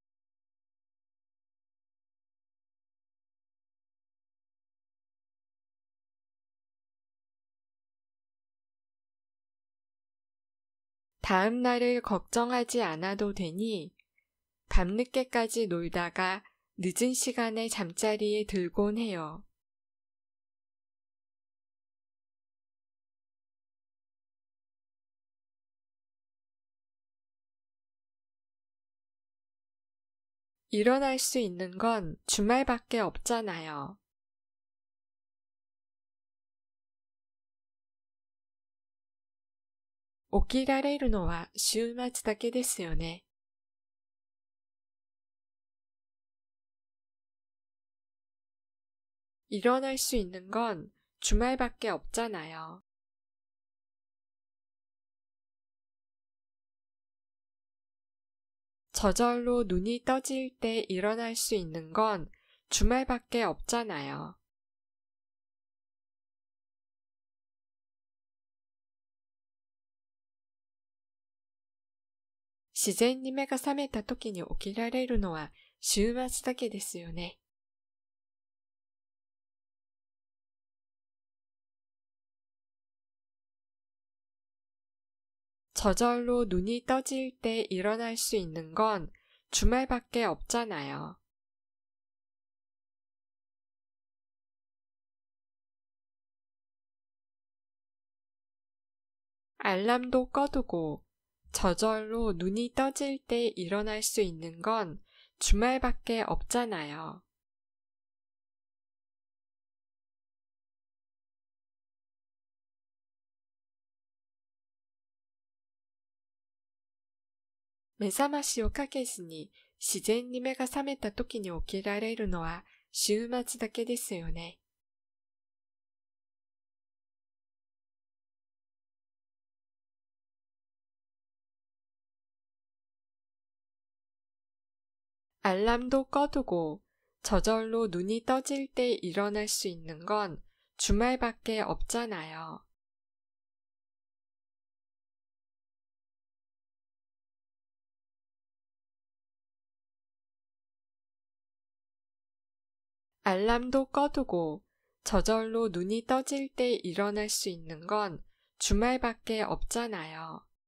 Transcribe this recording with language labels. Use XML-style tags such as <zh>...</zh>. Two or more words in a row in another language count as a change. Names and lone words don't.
<ko>다음 날을 걱정하지 않아도 되니 밤늦게까지 놀다가 늦은 시간에 잠자리에 들곤 해요. 일어날 수 있는 건 주말밖에 없잖아요.</ko> <ja>起きられるのは週末だけですよね。</ja> <ko>일어날 수 있는 건 주말밖에 없잖아요. 저절로 눈이 떠질 때 일어날 수 있는 건 주말밖에 없잖아요.</ko> <ja>自然に目が覚めた時に起きられるのは週末だけですよね。</ja> <ko>저절로 눈이 떠질 때 일어날 수 있는 건 주말밖에 없잖아요. 알람도 꺼두고 저절로 눈이 떠질 때 일어날 수 있는 건 주말밖에 없잖아요.</ko> <ja>目覚ましをかけずに自然に目が覚めた時に起きられるのは週末だけですよね。</ja> <ko>알람도 꺼두고 저절로 눈이 떠질 때 일어날 수 있는 건 주말밖에 없잖아요. 알람도 꺼두고 저절로 눈이 떠질 때 일어날 수 있는 건 주말밖에 없잖아요.</ko>